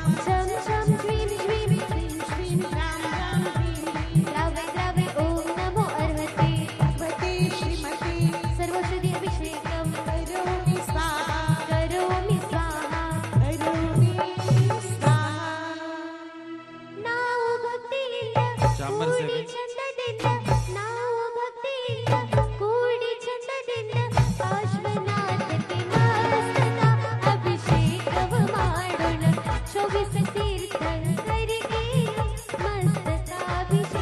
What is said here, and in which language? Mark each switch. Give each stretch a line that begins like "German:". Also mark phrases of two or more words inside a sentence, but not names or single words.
Sanskrit: छम छम ह्रीं ह्रीं, श्रीं श्रीं रां रां ह्रीं ह्रीं द्रावे द्रावे ॐ नमो अर्हते, भगवते श्रीमते सर्वौषधि अभिषेकं करोमि स्वाहा, करोमि स्वाहा. करोमि स्वाहा।
Kannada: ನಾವು ಭಕ್ತಿಯಿಂದ ಚಾಮರ ಸೇವೆ. ಕೂಡಿ ಚಂದದಿಂದ, ನಾವು ಭಕ್ತಿಯಿಂದ ಕೂಡಿ ಚಂದದಿಂದ ಪಾರ್ಶ್ವನಾಥಕ್ಕೆ ಮಸ್ತಕ ಅಭಿಷೇಕವ ಮಾಡೋಣ. ಶೋಭಿಸ ತೀರ್ಥಂಕರಿಗೆ ಮಸ್ತಕಾಭಿಷೇಕವ.